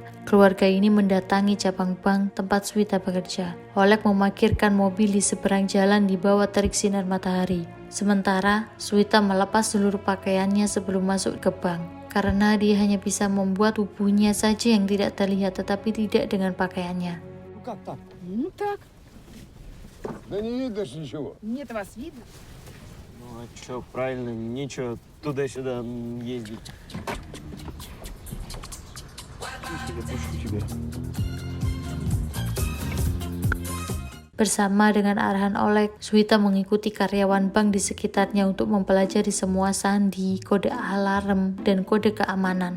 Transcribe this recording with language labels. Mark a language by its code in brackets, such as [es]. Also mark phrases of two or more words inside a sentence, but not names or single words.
[id] Keluarga ini mendatangi cabang bank tempat Swita bekerja. Oleg memarkirkan mobil di seberang jalan di bawah terik sinar matahari. Sementara Swita melepas seluruh pakaiannya sebelum masuk ke bank. Karena dia hanya bisa membuat tubuhnya saja yang tidak terlihat tetapi tidak dengan pakaiannya. [ru] Ну как так? Ну так. Да не видно ж ничего. Мне-то вас видно. Ну а чё, правильно, нечего туда-сюда ездить. [id] Bersama dengan arahan Oleg, Swita mengikuti karyawan bank di sekitarnya untuk mempelajari semua sandi, kode alarm, dan kode keamanan.